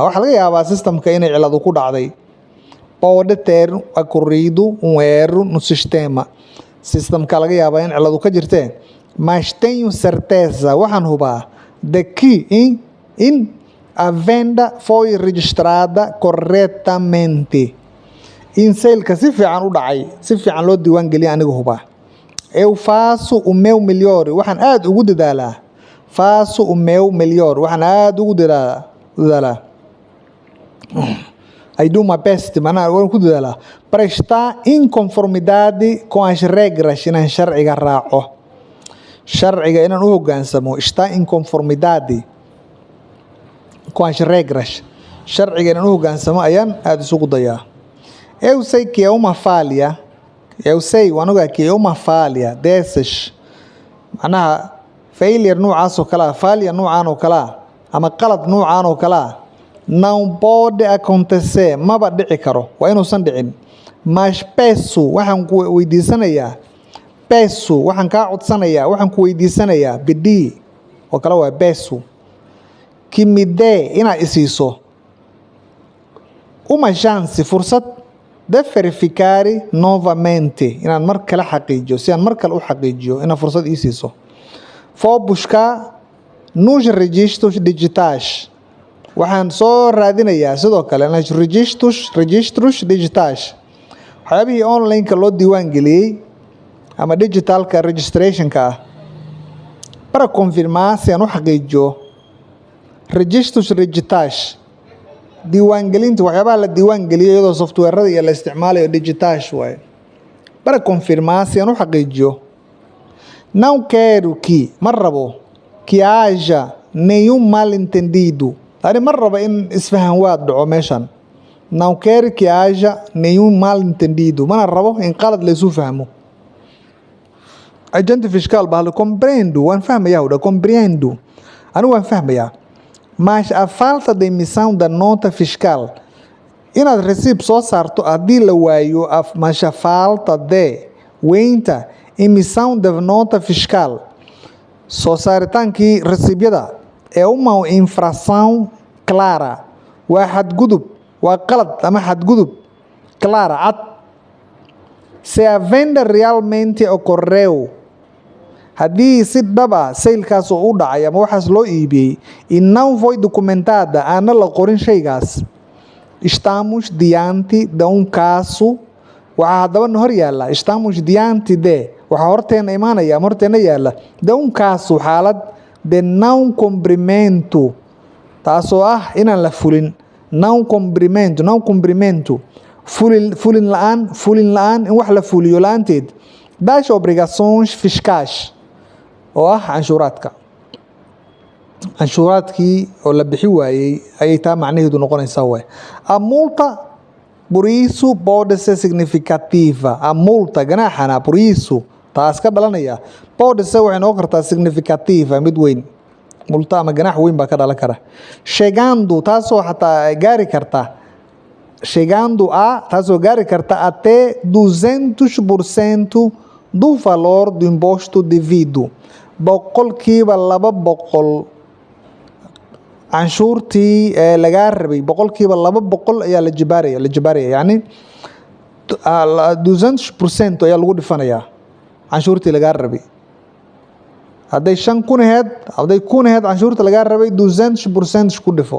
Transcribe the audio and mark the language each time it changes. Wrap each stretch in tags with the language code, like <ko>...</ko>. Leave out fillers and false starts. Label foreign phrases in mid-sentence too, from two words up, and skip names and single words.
<so>Waxaa laga yaabaa systemka inay ciladu ku dhacday.</so> <pt>Pode ter ocorrido erro no sistema.</pt> <so>Systemka laga yaabaa in ciladu ka jirtee.</so> <pt>Mas tenho certeza,</pt> <so>waxaan hubaa,</so> <pt>de que in a venda foi registrada corretamente.</pt> <so>In sale-ka si fiican u dhacay, si fiican loo diiwaan geliyay aniga hubaa.</so> <pt>Eu faço o meu melhor,</pt> <so>waxaan aad ugu dadaalaa.</so> <pt>Faço o meu melhor,</pt> <so>waxaan aad ugu dadaalaa.</so> <en>I do my best,</en> <so>manaa waan ku dadaalaa.</so> <pt>Para estar em conformidade com as regras,</pt> <so>inaan sharciga raaco. Sharciga inaan u hoggaansamo.</so> <pt>Estar em conformidade com as regras.</pt> <so>Sharciga inaan u hoggaansamo ayaan aad isugu dayaa.</so> <pt>Eu sei que é uma falha. Eu sei,</pt> <so>waan ogaa</so> <pt>que é uma falha dessas.</pt> <so>Macnaha failure noocaas oo kale ah, falha noocaan oo kale ah, ama qalad noocaan oo kale ah,</so> <pt>não pode acontecer,</pt> <so>maba dhici karo, waa inuusan dhicin.</so> <pt>Mas peço,</pt> <so>waxaan ku weydiisanayaa, peço, waxaan kaa codsanayaa, waxaan ku weydiisanayaa, bidii oo kale waa</so> <pt>peço, que me dê,</pt> <so>inaad isiiso</so> <pt>uma chance, fursad de verificar novamente,</pt> <so>inaan mar kale xaqiijiyo, si aan mar kale u xaqiijiyo, inaad fursad ii siiso.</so> <pt>Vou buscar nos registros digitais.</pt> <so>Waxaan soo raadinayaa sidoo kale</so> <pt>nos registros digitais.</pt> <so>Waxyaabihii online-ka loo diiwaan geliyey ama digitalka registrationka ah.</so> <pt>Para confirmar</pt> <so>si aan u xaqiijiyo</so> <pt>registros digitais.</pt> <so>Diiwaangelinta waxyaabaha la diiwaan geliyo iyadoo software-rada iyo la isticmaalayo digitais waaye.</so> <pt>Para confirmar</pt> <so>si aan u xaqiijiyo.</so> <pt>Não quero que,</pt> <so>ma rabo,</so> <pt>que haja nenhum mal-entendido.</pt> <so>Ani ma rabo in isfahan waa dhaco meeshan.</so> <pt>Não quero que haja nenhum mal-entendido.</pt> <so>Mana rabo in qalad la isu fahmo.</so> <pt>Agente fiscal</pt> <so>bahlo compreendo, waan fahmayaa u dha, compreendo. Anigu waan fahmayaa.</so> <pt>Mas a falta de emissão da nota fiscal,</pt> <so>inaad recibo soo saarto haddii la waayo,</so> <pt>mas a falta de weynta emissão da nota fiscal,</pt> <so>soo saaritaankii rasiibyada,</so> <pt>é uma infração clara.</pt> <so>Waa xadgudub, waa qalad ama xadgudub clara, cad.</so> <pt>Se a venda realmente ocorreu,</pt> <so>haddii si dhaba saylkaas u dhacay ama waxaas loo iibiyey,</so> <pt>e não foi documentada,</pt> <so>aana la qorin shaygaas,</so> <pt>estamos diante de caso,</pt> <so>waxaa haddaba na hor yaalla,</so> <pt>estamos diante de,</pt> <so>waxaa horteena imaanaya ama horteena yaalla,</so> <pt>de caso, xaalad de não cumprimento,</pt> <so>taasoo ah inaan la fulin.</so> <pt>Não cumprimento,</pt> <so>fulin la-aan, in wax la fuliyo la-aanteed,</so> <pt>das obrigações fiscais,</pt> <so>oo ah canshuuraadka. Canshuuraadkii oo la bixi waayey ayay taa macnaheedu noqonaysaa waay.</so> <pt>A multa, por isso, pode ser significativa. A multa, ganaaxana, por isso,</pt> <so>taas ka dhalanaya,</so> <pt>pode ser</pt> <so>waxay noqon kartaa significativa, mid weyn. Multa ama ganaax weyn baa ka dhalan kara. Chegando, taasoo xataa gaari karta,</so> <pt>chegando a,</pt> <so>taasoo gaari karta</so> <pt>até 200% do valor do imposto devido.</pt> <so>Boqolkiiba 200 canshuurtii lagaa rabay, boqolkiiba 200 ayaa la jibaaraya, yani 200% ayaa lagu dhifanayaa canshuurtii lagaa rabay. Hadday 5,000 ahayd, hadday 1,000 ahayd canshuurta lagaa rabay, 200% ku dhifo.</so>